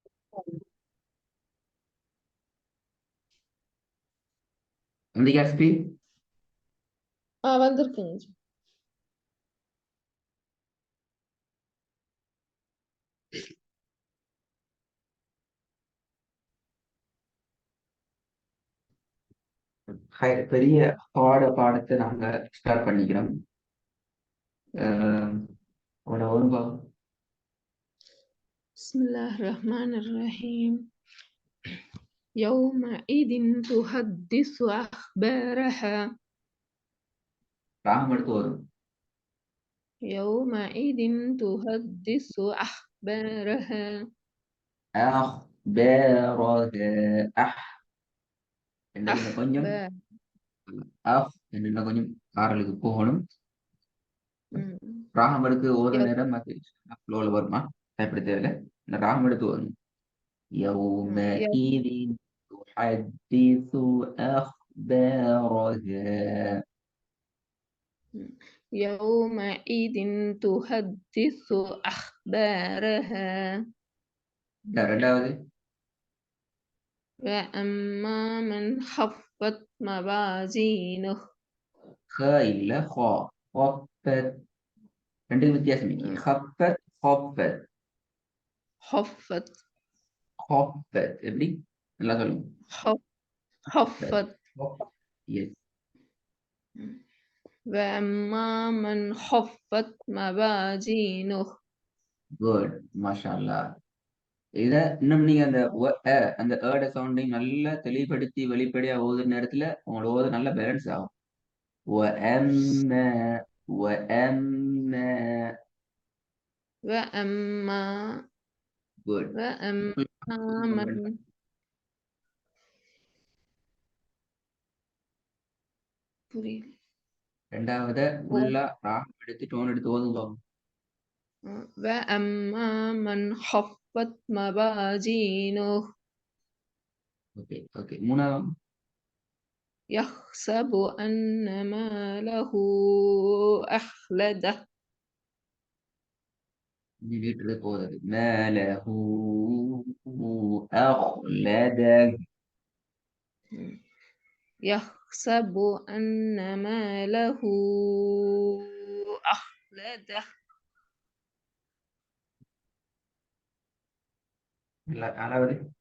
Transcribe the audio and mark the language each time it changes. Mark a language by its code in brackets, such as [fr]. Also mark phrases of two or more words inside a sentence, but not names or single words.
[ar] عندك اس بي. [ta] வந்திருக்குங்க. பெரிய பாடத்தை நாங்க ஸ்டார்ட் பண்ணிக்கிறோம். உங்களோட அனுபவம். [ar] بسم الله الرحمن الرحيم. يومئذ تحدث أخبارها. [ta] ராகம் எடுத்து வரும். [ar] يومئذ تحدث أخبارها. أخبارها. [ta] என்ன கொஞ்சம் [ar] أخبار. [ta] என்ன கொஞ்சம் ஆறலுக்கு போகணும். ம். ராகம் எடுத்து ஒரு [ar] يوم. [ta] நேரம் அது ஃப்ளோல வருமா பயப்பட தேவையில்லை. இந்த ராகம் எடுத்து வரும். [ar] يومئذ تحدث أخبارها. يومئذ تحدث أخبارها. [ta] ரெண்டாவது [ar] وأما من خفت موازينه. [ta] இல்ல خفت. ரெண்டுக்கு வித்தியாசம் இருக்கு. [ar] خفت خفت خفت. خفت எப்படி நல்லா சொல்லுங்க. خفت. [en] Yes. [ar] وأما من خفت موازينه. [en] Good. [ar] மாஷாஅல்லாஹ். [ta] இத இன்னும் நீங்க அந்த ஏட சவுண்டையும் நல்லா தெளிவுபடுத்தி வெளிப்படையா ஓதுற நேரத்துல உங்களோட ஓது நல்ல பேலன்ஸ் ஆகும். [ar] وأما وأما. وأما. [en] Good. [ar] وأما من. [ta] புரியல. ரெண்டாவது ஃபுல்லா ராகம் எடுத்து டோன் எடுத்து ஓதுங்க. [ar] وأما من خفت موازينه. [ta] ஓகே மூணாவது. [ar] يحسب أن ماله أخلده. [ta] வீட்டுல போகுது. [ar] ماله أخلده. يحسب أن ماله أخلده. [ta] நாலாவது.